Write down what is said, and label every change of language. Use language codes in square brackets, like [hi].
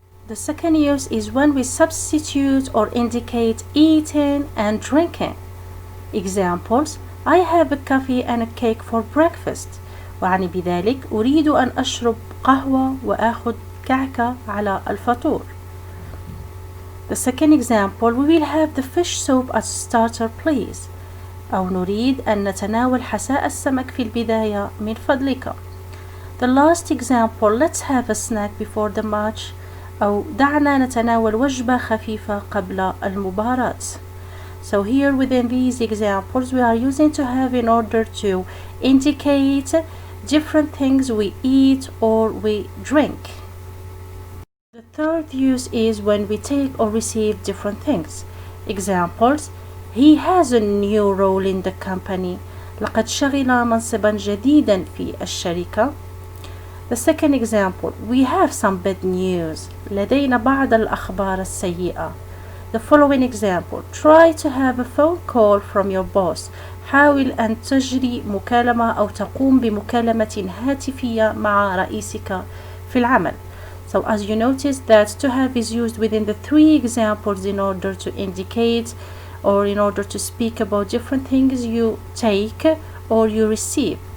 [en] The second use is when we substitute or indicate eating and drinking. Examples, I have a coffee and a cake for breakfast. [ar] وعني بذلك أريد أن أشرب قهوة وأخذ كعكة على الفطور. [en] The second example, we will have the fish soup as starter please. [ar] أو نريد أن نتناول حساء السمك في البداية من فضلك. [en] The last example, let's have a snack before the match. [ar] أو دعنا نتناول وجبة خفيفة قبل المباراة. [en] So here within these examples we are using to have in order to indicate different things we eat or we drink. The third use is when we take or receive different things. Examples: he has a new role in the company. [ar] لقد شغل منصبا جديدا في الشركة. [en] The second example, we have some bad news. [ar] لدينا بعض الأخبار السيئة. [en] The following example, try to have a phone call from your boss. [ar] حاول أن تجري مكالمة أو تقوم بمكالمة هاتفية مع رئيسك في العمل. [en] So as you notice that to have is used within the three examples in order to indicate or in order to speak about different things you take or you receive.